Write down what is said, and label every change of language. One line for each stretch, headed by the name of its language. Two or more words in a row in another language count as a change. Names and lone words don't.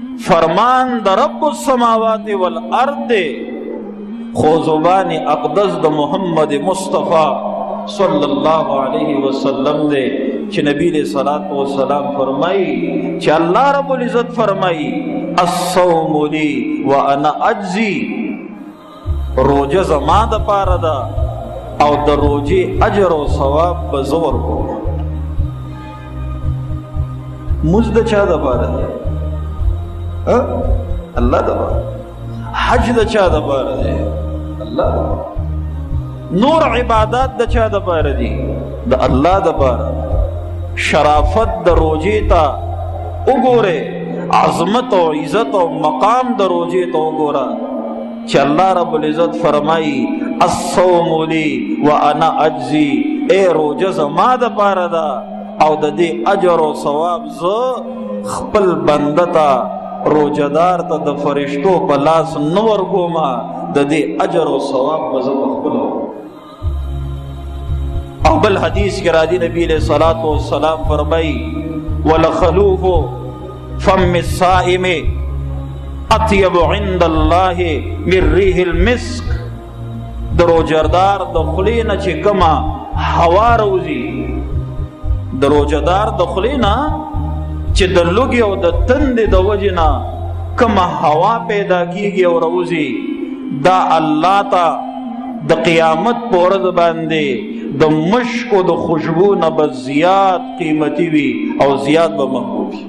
Pashto: فرمان د
Arabic: رب السماوات والارض
Pashto: دے، خو زبان اقدس د محمد مصطفیٰ
Arabic: صلی اللہ علیہ وسلم
Pashto: دے، چې نبی
Arabic: علیہ الصلوۃ والسلام
Pashto: فرمائی، چې
Arabic: اللہ رب العزت
Pashto: فرمائی
Arabic: الصوم لی وانا اجزی،
Pashto: روجه زما د پاره ده او د روجې اجر او ثواب به زه ورکوم. مونځ د چا د پاره دی؟ الله د پاره. حج د چا د پاره دی؟ الله د پاره. نور عبادات د چا د پاره دي؟ د الله د پاره. شرافت د روجې ته وګوره، عظمت او عزت او مقام د روجې ته وګوره، چې
Arabic: الله رب العزت
Pashto: فرمائی
Arabic: الصوم لی وانا اجزی،
Pashto: اے روجه زما د پاره ده او د دې اجر او ثواب زه خپل بنده ته روجهدار ته د فرشتو په لاس نه ورکوم، د دې اجر او ثواب به زه پخپله. او بل حدیث کې راځي نبی
Arabic: علیہ الصلوۃ والسلام
Pashto: فرمائی
Arabic: ولخلوف فم الصائم اطیب عند اللہ من ریح المسک،
Pashto: د روجهدار د خولې نه چې کومه هوا راوځي، د روجهدار د خولې نه چې د لوږې او د تندې د وجې نه کومه هوا پیدا کیږي او راوځي، دا الله ته د قیامت په ورځ باندې د مشک او د خوشبو نه به زیات قیمتي وي او زیات به محبوب وي.